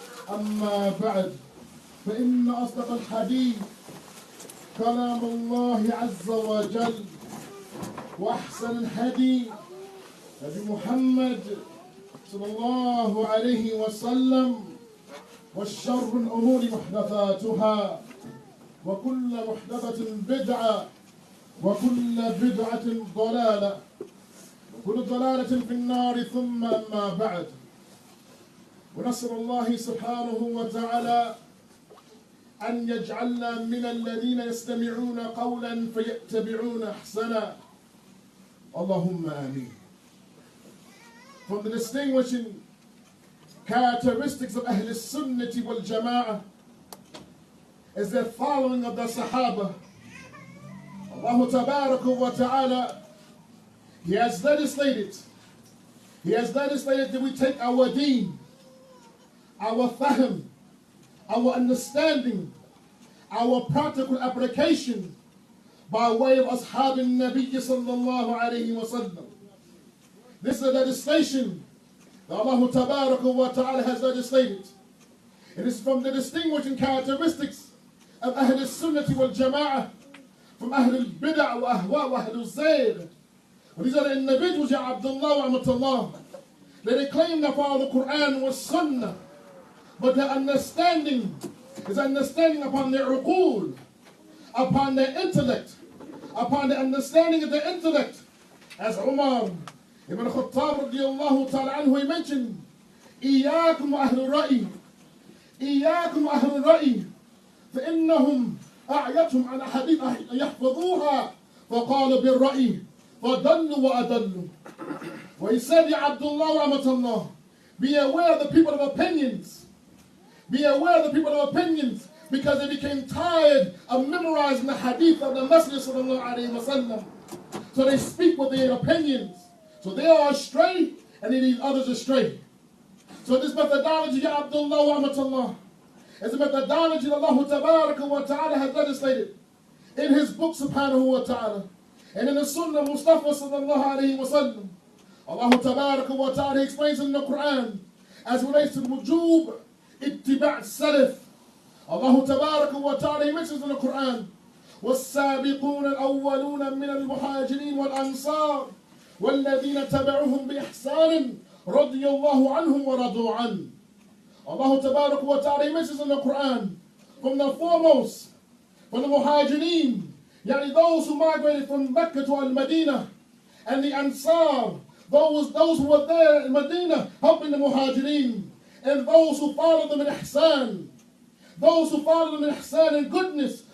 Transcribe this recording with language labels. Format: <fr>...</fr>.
<ar>أما بعد فإن أصدق الحديث كلام الله عز وجل وأحسن الهدي هدي محمد صلى الله عليه وسلم والشر الأمور محدثاتها وكل محدثة بدعة وكل بدعة ضلالة وكل ضلالة في النار. ثم أما بعد، ونسأل الله سبحانه وتعالى أن يجعلنا من الذين يستمعون قولا فيتبعون أحسنا. اللهم آمين.</ar> <en>From the distinguishing characteristics of Ahl Sunnati wal Jama'ah is the following of the Sahaba. Allah Tabaraka wa Ta'ala, He has legislated that we take our deen, our fahm, our understanding, our practical application by way of Ashab al-Nabi sallallahu alayhi wa sallam. This is a legislation that Allah Tabaraka wa Ta'ala has legislated. It is from the distinguishing characteristics of Ahl Sunnati wal Jama'ah from Ahl al-Bid'ah wa Ahwa wa Ahl al-Zayr. These are the individuals, Ya Abdullah wa Amatullah, that they claim that follow the Quran was Sunnah, but their understanding is understanding upon their uqul, upon their intellect, upon the understanding of their intellect. As Umar Ibn Khattab radiyallahu ta'ala anhu, he mentioned,</en> <ar>إِيَّاكُمْ وَأَهْلُ الرَّأْيِ إِيَّاكُمْ وَأَهْلُ الرَّأْيِ فإنهم أعيتهم على حديث يحفظوها فقالوا بالرأي فضلوا وأضلوا.</ar> <en>Where he said, Ya Abdullah wa Amatullah, be aware of the people of opinions. Be aware of the people of opinions, because they became tired of memorizing the hadith of the Messenger sallallahu alayhi wa sallam. So they speak with their opinions. So they are astray and they lead others astray. So this methodology, Ya Abdullah wa Amatullah, is a methodology that Allah Tabaraka wa Ta'ala has legislated in His book subhanahu wa ta'ala and in the Sunnah Mustafa sallallahu alayhi wa sallam. Allah Tabaraka wa Ta'ala explains in the Quran as relates to the wujub ittiba' salaf. Allah Tabaraka wa Ta'ala, He mentions in the Quran</en> <ar>وَالسَّابِقُونَ الْأَوَّلُونَ مِنَ الْمُهَاجِرِينَ وَالْأَنصَارِ وَالَّذِينَ تَبَعُوهُم بِإِحْسَانٍ رَضِيَ اللَّهُ عَنْهُمْ وَرَضُوا عَنْهُ.</ar> <en>Allah Tabaraka wa Ta'ala, He mentions in the Quran from the foremost, from the Muhajireen, yani those who migrated from Mecca to Al-Madinah, and the Ansar, those who were there in Medina helping the Muhajireen, and those who followed them in ihsan, those who followed them in ihsan and goodness.</en>